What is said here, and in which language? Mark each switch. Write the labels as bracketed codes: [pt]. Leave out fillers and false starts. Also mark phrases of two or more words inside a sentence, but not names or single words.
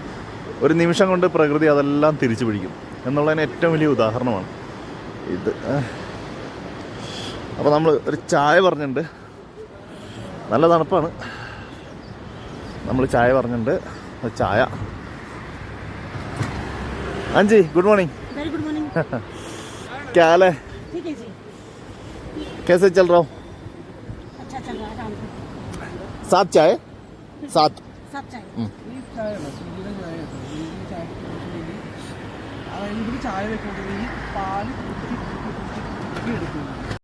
[ml] ഒരു നിമിഷം കൊണ്ട് പ്രകൃതി അതെല്ലാം തിരിച്ചു പിടിക്കും എന്നുള്ളതിന് ഏറ്റവും വലിയ ഉദാഹരണമാണ് ഇത്. അപ്പോൾ നമ്മൾ ഒരു ചായ പറഞ്ഞിട്ടുണ്ട്. നല്ല തണുപ്പാണ്. നമ്മൾ ചായ പറഞ്ഞിട്ടുണ്ട്. ചായ. അഞ്ചി, [en] good morning. very good morning. [hi] क्या हाल है? ठीक है जी. कैसे चल रहा हूँ? अच्छा चल रहा है. आराम से. सात चाय, सात. सब चाय. [ml] ചായ വെക്കുന്നത് പാല്